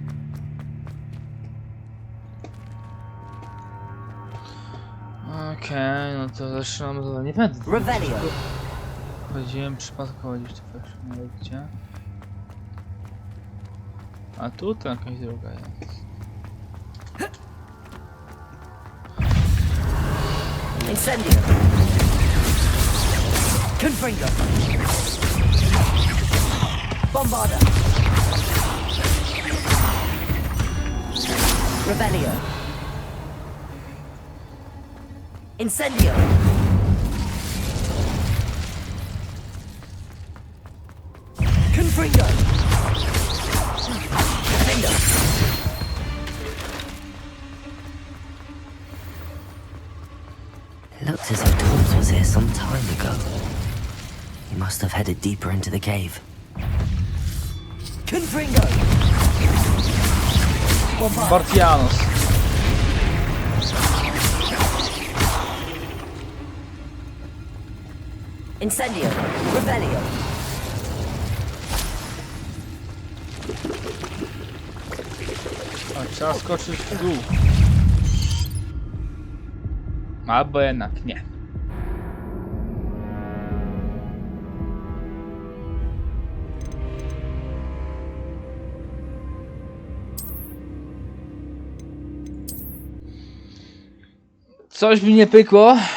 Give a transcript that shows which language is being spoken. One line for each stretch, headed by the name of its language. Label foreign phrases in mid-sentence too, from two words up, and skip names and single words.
Polish: Okej, no to zaczynamy to nie będę. Chodziłem przypadkowo gdzieś tu patrzyłem, gdzie. A tu to jakaś droga jest. Incendio. Confringo. Bombarda. Rebellion. Incendio. Confringo. Defendo.
English: It looked as if Torbs was here some time ago. He must have headed deeper into the cave.
Polish: Confringo. Bartianos. Incendio. Rebellion. A trzeba skoczyć w dół. Albo jednak nie. Coś mi nie pykło.